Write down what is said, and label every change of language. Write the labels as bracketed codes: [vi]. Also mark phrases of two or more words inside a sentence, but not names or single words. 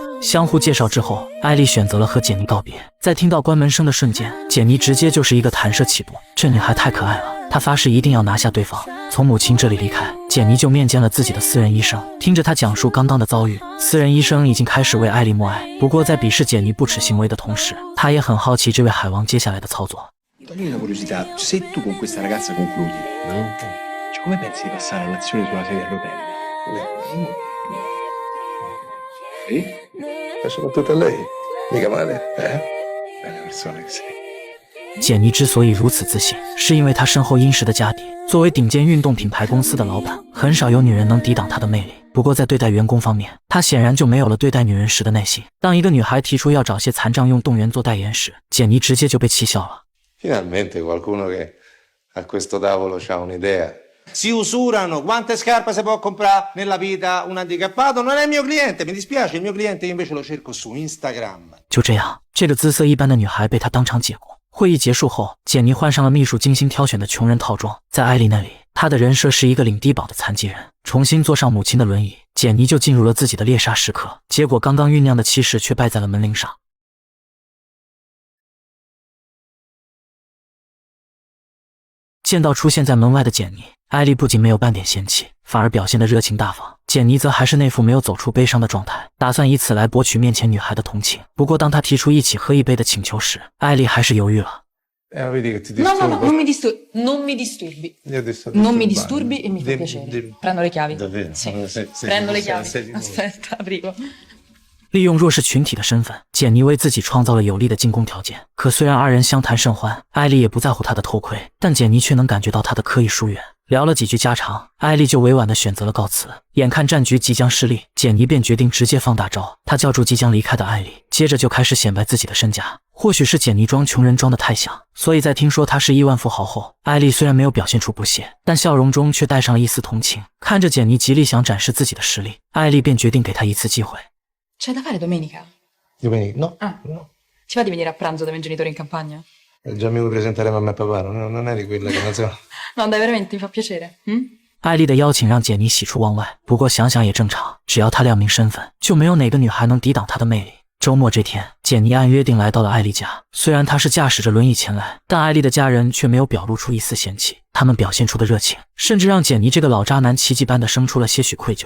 [zh] 相互介绍之后，艾丽选择了和简妮告别。在听到关门声的瞬间，简妮直接就是一个弹射起步，这女孩太可爱了，她发誓一定要拿下对方。从母亲这里离开，简妮就面见了自己的私人医生，听着她讲述刚刚的遭遇，私人医生已经开始为艾丽默哀。不过在鄙视简妮不耻行为的同时，他也很好奇这位海王接下来的操作。 [it] Toglimi una curiosità, se tu con questa ragazza concludi, cioè come pensi di passare all'azione sulla sedia a rotelle? Sì? E soprattutto a lei? Mica male, eh? Bella persona che sei. [zh] 简妮之所以如此自信，是因为她身后殷实的家底。作为顶尖运动品牌公司的老板，很少有女人能抵挡她的魅力。不过在对待员工方面，她显然就没有了对待女人时的耐心。当一个女孩提出要找些残障用动员做代言时，简妮直接就被气笑了。 [it] Finalmente qualcuno che a questo tavolo c'ha un'idea. Si usurano, quante scarpe si può comprare nella vita un handicappato? Non è il mio cliente, mi dispiace, il mio cliente io invece lo cerco su Instagram. [zh] 就这样，这个姿色一般的女孩被他当场解雇。会议结束后，简妮换上了秘书精心挑选的穷人套装，在艾丽那里，她的人设是一个领低保的残疾人。重新坐上母亲的轮椅，简妮就进入了自己的猎杀时刻。结果刚刚酝酿的气势却败在了门铃上。见到出现在门外的简妮，艾丽不仅没有半点嫌弃，反而表现得热情大方。简妮则还是那副没有走出悲伤的状态，打算以此来博取面前女孩的同情。不过当她提出一起喝一杯的请求时，艾丽还是犹豫了。 [it] Vedi che ti No, disturbo. no, no, non mi disturbi. Io ti sto Non mi disturbando. disturbi e mi fa piacere. Dimmi. Prendo le chiavi. Davvero? Sì, Sei prendo le sei- chiavi. sei- Aspetta, arrivo. [zh] 利用弱势群体的身份，简妮为自己创造了有利的进攻条件。可虽然二人相谈甚欢，艾丽也不在乎他的偷窥，但简妮却能感觉到他的刻意疏远。聊了几句家常，艾丽就委婉地选择了告辞。眼看战局即将失利，简妮便决定直接放大招。她叫住即将离开的艾丽，接着就开始显摆自己的身家。或许是简妮装穷人装得太像，所以在听说他是亿万富豪后，艾丽虽然没有表现出不屑，但笑容中却带上了一丝同情。看着简妮极力想展示自己的实力，艾丽便决定给她一次机会。 [it] C'è da fare domenica? Domenica? No. Ah. No. Ti va di venire a pranzo dai miei genitori in campagna? Già mi vuoi presentare mamma e papà, non eri quella che non so. No, dai, veramente, mi fa piacere. Mm? [zh] 艾丽的邀请让简妮喜出望外，不过想想也正常，只要她亮明身份，就没有哪个女孩能抵挡她的魅力。周末这天，简妮按约定来到了艾丽家。虽然她是驾驶着轮椅前来，但艾丽的家人却没有表露出一丝嫌弃，他们表现出的热情，甚至让简妮这个老渣男奇迹般的生出了些许愧疚。